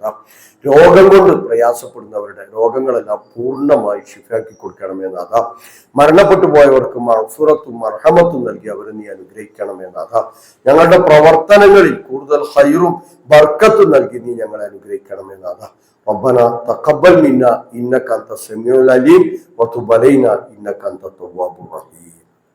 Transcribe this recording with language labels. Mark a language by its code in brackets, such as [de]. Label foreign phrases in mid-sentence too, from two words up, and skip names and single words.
[ml] രോഗം കൊണ്ട് പ്രയാസപ്പെടുന്നവരുടെ രോഗങ്ങളെല്ലാം പൂർണ്ണമായി ശിഫാക്കി കൊടുക്കണമെന്നാഥ. മരണപ്പെട്ടു പോയവർക്ക് മഗ്ഫിറത്തും മർഹമത്തും നൽകി അവരെ നീ അനുഗ്രഹിക്കണമെന്നാഥ. ഞങ്ങളുടെ പ്രവർത്തനങ്ങളിൽ കൂടുതൽ ഖൈറും ബർക്കത്തും നൽകി നീ ഞങ്ങളെ അനുഗ്രഹിക്കണമെന്നാഥ. [ar] ربنا تقبل منا إنك أنت السميع العليم وتب علينا إنك أنت التواب الرحيم.